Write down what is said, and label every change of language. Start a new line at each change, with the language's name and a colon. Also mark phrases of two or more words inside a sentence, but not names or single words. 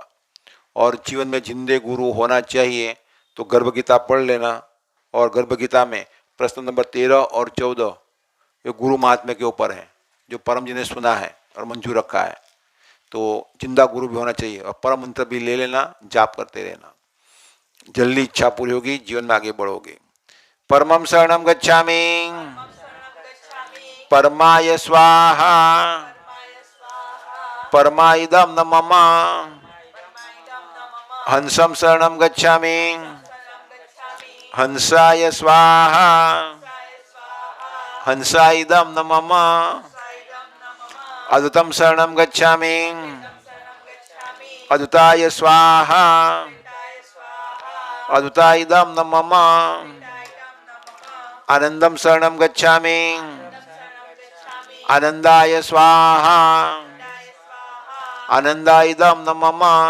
Hindi: और जीवन में जिंदे गुरु होना चाहिए तो गर्भ गीता पढ़ लेना, और गर्भ गीता में प्रश्न नंबर 13 और 14 ये गुरु महात्म्य के ऊपर है, जो परम जी ने सुना है और मंजूर रखा है। तो जिंदा गुरु भी होना चाहिए और परम मंत्र भी ले लेना, जाप करते रहना, जल्दी इच्छा पूरी होगी, जीवन में आगे बढ़ोगे।
Sanskrit: परमं शरणं गच्छामि, परमाय स्वाहा, परमाइदं न मम, हंसं शरणं गच्छामि, हंसाय स्वाहा, हंसाइदं न मम, अद्भुतं शरणं गच्छामि, अद्भुताय स्वाहा, अद्भुताइदं न मम, आनंदं शरणं गच्छामि, आनंदाय स्वाहा, आनंदाइदं न मम।